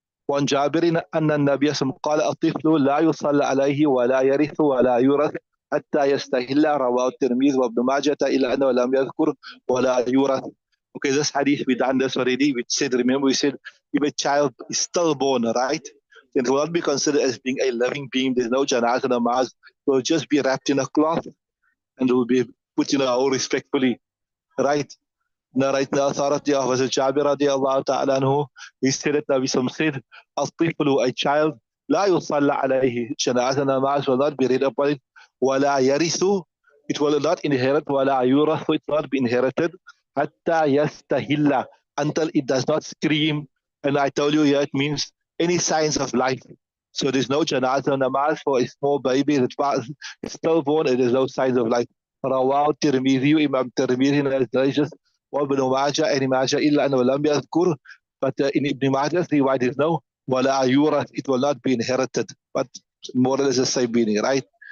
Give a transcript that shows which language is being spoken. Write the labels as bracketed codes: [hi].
[ar] وعن جابر أن النبي صلى الله عليه وسلم قال الطفل لا يصلى عليه ولا يرث ولا يورث حتى يستهل. رواه الترمذي وابن ماجه إلا أنه لم يذكر ولا يورث. [en] Okay, this hadith, we done this already. We said, remember, we said, if a child is stillborn, right, then it will not be considered as being a living being. There's no janazah namaz. It will just be wrapped in a cloth and it will be put in a hole respectfully, right? Narrate the authority of Jabir radiallahu ta'ala anhu. He said that Nabi Sam said, [ar] الطفل, [en] a child, [ar] لا يصلى عليه. [en] Janazah namaz will not be read upon it. [ar] ولا يرث, [en] it will not inherit. [ar] ولا يورث, [en] it will not be inherited. [ar] حتى يستهل, [en] until it does not scream. And I told you here, it means any signs of life. So there's no janazah namaz for a small baby that's stillborn, and there's no signs of life. [ar] رواه الترمذي, [en] Imam Tirmidhi narrates, [ar] وابن ماجه [en] and [ar] ماجه إلا أنه لم يذكر. [en] But in Ibn Majah's riwayat is no [ar] ولا يورث, [en] it will not be inherited. But more or less the same meaning, right?